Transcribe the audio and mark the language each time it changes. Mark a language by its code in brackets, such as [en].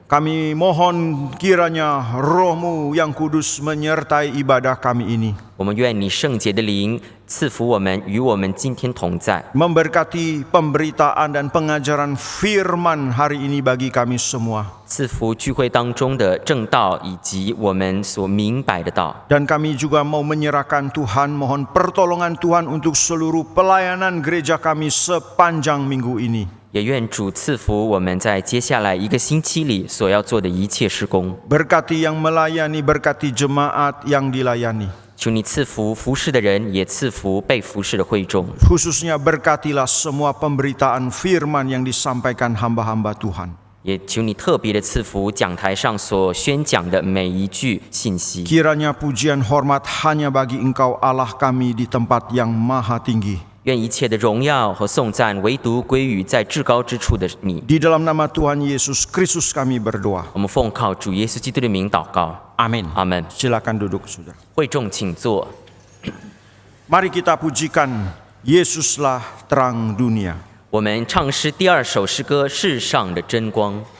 [id] Kami mohon kiranya Roh-Mu yang kudus menyertai ibadah kami ini. [zh] 我们愿你圣洁的灵赐福我们，与我们今天同在， [id] Memberkati pemberitaan dan pengajaran firman hari ini bagi kami semua. [zh] 赐福聚会当中的正道以及我们所明白的道。 [id] Dan kami juga mau menyerahkan Tuhan, mohon pertolongan Tuhan untuk seluruh pelayanan gereja kami sepanjang minggu ini. [zh] 也愿主赐福我们在接下来一个星期里所要做的一切事工。 [id] Berkati yang melayani, berkati jemaat yang dilayani. [zh] 求你赐福服侍的人，也赐福被服侍的会众。 [id] Khususnya berkatilah semua pemberitaan firman yang disampaikan hamba-hamba Tuhan. [zh] 也求你特别的赐福讲台上所宣讲的每一句信息。 [id] Kiranya pujian hormat hanya bagi Engkau Allah kami di tempat yang maha tinggi. [zh] 愿一切的荣耀和颂赞唯独归于在至高之处的你。 [id] Di dalam nama Tuhan Yesus Kristus kami berdoa. [zh] 我们奉靠主耶稣基督的名祷告， [id] Amin. [zh] 阿门。 [id] Silakan duduk, saudara. [zh] 会众请坐。 [id] Mari kita pujikan Yesuslah terang dunia. [zh] 我们唱诗第二首诗歌《世上的真光》。